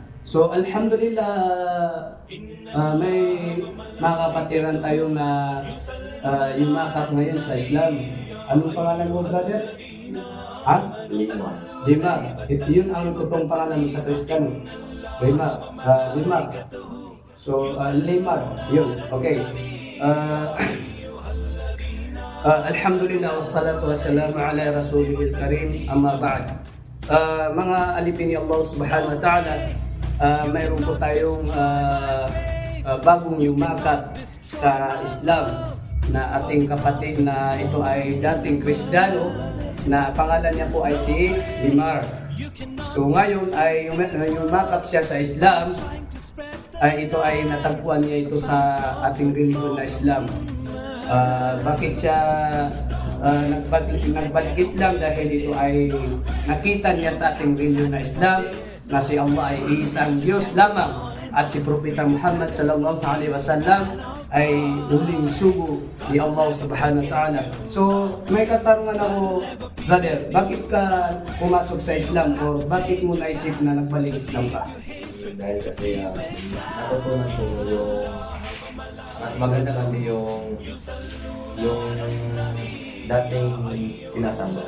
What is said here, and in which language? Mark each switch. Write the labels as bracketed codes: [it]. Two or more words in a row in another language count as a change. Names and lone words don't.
[tl] So alhamdulillah, may mga kapatiran tayo na yumakap ngayon sa Islam. Anong pangalan mo, brother? Ha? Limar. Yun ang totoong pangalan mo sa Kristiyano. Limar. So, Limar. Yun. Okay. [ar] الحمد لله والصلاة والسلام على رسوله الكريم، أما بعد. [tl] Mga alipin ni Allah [ar] سبحانه وتعالى, [tl] mayroon po tayong bagong yumakap sa Islam na ating kapatid na ito ay dating Kristiyano na pangalan niya po ay si Limar. So ngayon ay yumakap siya sa Islam, ay ito ay natagpuan niya ito sa ating relihiyon na Islam. Bakit siya nagbalik Islam? Dahil ito ay nakita niya sa ating relihiyon na Islam na si Allah ay isang Diyos lamang at si Propeta Muhammad [ar] صلى الله عليه وسلم [tl] ay huling sugo ni Allah [ar] سبحانه وتعالى. [tl] So may katanungan ako, brother, bakit ka pumasok sa Islam o bakit mo naisip na nagbalik Islam ka? Dahil kasi natutunan ko yung mas maganda kasi yung dating sinasamba.